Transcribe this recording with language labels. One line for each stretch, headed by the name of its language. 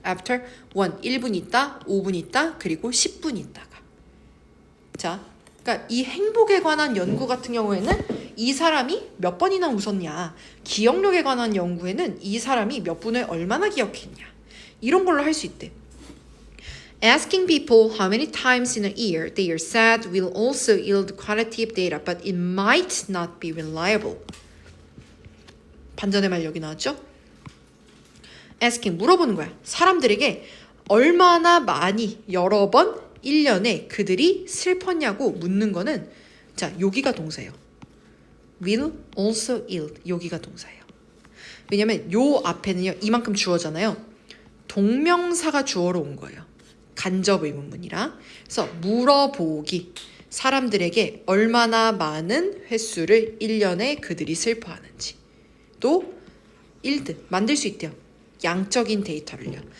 Korean: after 1, 1분 있다, 5분 있다, 그리고 10분 있다가. 자, 그러니까 이 행복에 관한 연구 같은 경우에는 이 사람이 몇 번이나 웃었냐. 기억력에 관한 연구에는 이 사람이 몇 분을 얼마나 기억했냐. 이런 걸로 할 수 있대.
English: Asking people how many times in a year they are sad will also yield qualitative data, but it might not be reliable.
Korean: 반전의 말 여기 나왔죠? Asking, 물어보는 거야. 사람들에게 얼마나 많이 여러 번 1년에 그들이 슬펐냐고 묻는 거는 자, 여기가 동사예요.
English: will also yield,
Korean: 여기가 동사예요. 왜냐면 요 앞에는요, 이만큼 주어잖아요. 동명사가 주어로 온 거예요. 간접 의문문이라. 그래서 물어보기. 사람들에게 얼마나 많은 횟수를 1년에 그들이 슬퍼하는지. 또 yield, 만들 수 있대요. 양적인 데이터를요.